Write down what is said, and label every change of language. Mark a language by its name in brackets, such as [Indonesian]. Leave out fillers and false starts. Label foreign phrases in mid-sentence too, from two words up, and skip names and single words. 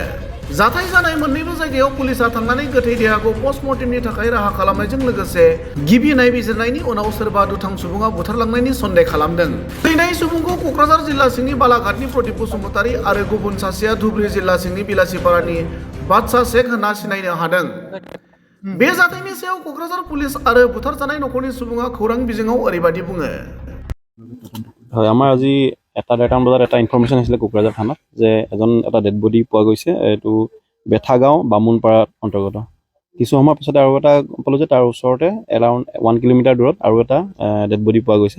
[Bodo] जाथाय जानाय मोन्नैबो जायगायाव पुलिसा थांनानै गोथै देहाखौ पस्टमर्टेमनि थाखाय राहा खालामनायजों लोगोसे गिबि नायबिजिरनायनि उनाव सोरबा दुथां सुबुङा बुथारलांनायनि सन्देह खालामदों। थैनाय सुबुंखौ क'क्राझार जिल्ला सिंनि बालाघाटनि प्रदीप बसुमतारी आरो गुबुन सासेया धुबुरी जिल्ला सिंनि बिलासिपारानि बादशाह शेख होनना सिनायनो हादों। बे जाथायनि सायाव क'क्राझार पुलिस आरो बुथारजानाय नखरनि सुबुङा खौरां बिजोङाव ओरैबायदि बुङो। [Assamese] হয়, আমাৰ আজি 1:30 বজাত এটা ইনফৰমেশ্যন আহিছিলে কোকৰাঝাৰ থানাত যে এটা [English] dead body [Assamese] পোৱা গৈছে। এইটো বেথাগাঁও বামুনপাৰাৰ অন্তৰ্গত। কিছু সময়ৰ পিছতে আৰু এটা পালোঁ যে তাৰ ওচৰতে এৰাউণ্ড 1 কিলোমিটাৰ দূৰত আৰু এটা [English] dead body [Assamese] পোৱা গৈছে।